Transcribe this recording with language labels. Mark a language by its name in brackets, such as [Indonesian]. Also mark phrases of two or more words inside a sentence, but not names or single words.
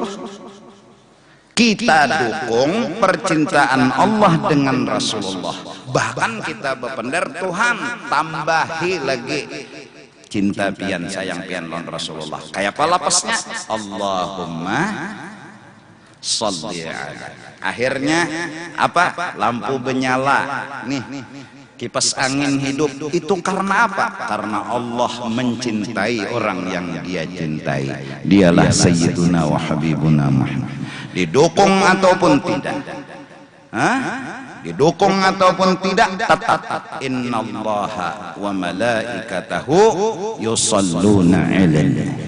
[Indonesian] Kita dukung percintaan Allah dengan Rasulullah. Bahkan kita berpendar, Tuhan tambahi lagi cinta pian sayang pian lawan Rasulullah. [Banjar] Kayak apa lapasnya? [Arabic] اللهم صل عليه. [Indonesian] Akhirnya apa? Lampu menyala. Nih, kipas angin hidup. Itu karena apa? Karena Allah mencintai orang yang Dia cintai. Dialah [Arabic] سيدنا وحبيبنا [Indonesian] Muhammad. Didukung ataupun tidak, didukung ataupun tidak, tetap [Arabic] إن الله وملائكته يصلون على النبي.